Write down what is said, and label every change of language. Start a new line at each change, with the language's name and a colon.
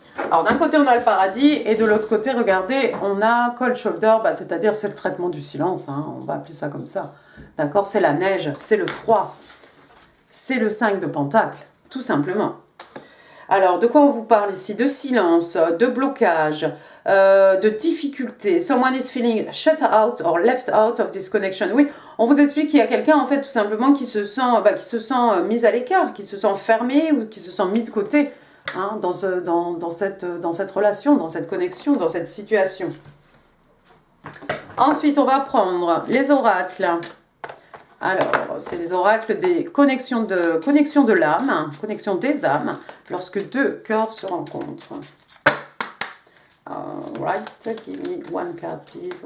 French: Alors d'un côté on a le paradis et de l'autre côté, regardez, on a cold shoulder, c'est-à-dire c'est le traitement du silence, on va appeler ça comme ça. D'accord? C'est la neige, c'est le froid. C'est le 5 de pentacle, tout simplement. Alors, de quoi on vous parle ici? De silence, de blocage, de difficulté.
English: Someone is feeling shut out or left out of this connection.
French: Oui, on vous explique qu'il y a quelqu'un, en fait, tout simplement, qui se sent mis à l'écart, qui se sent fermé ou qui se sent mis de côté dans cette relation, dans cette connexion, dans cette situation. Ensuite, on va prendre les oracles. Alors, c'est les oracles des connexions de l'âme, connexion des âmes, lorsque 2 cœurs se rencontrent.
English: Alright, give me one card, please.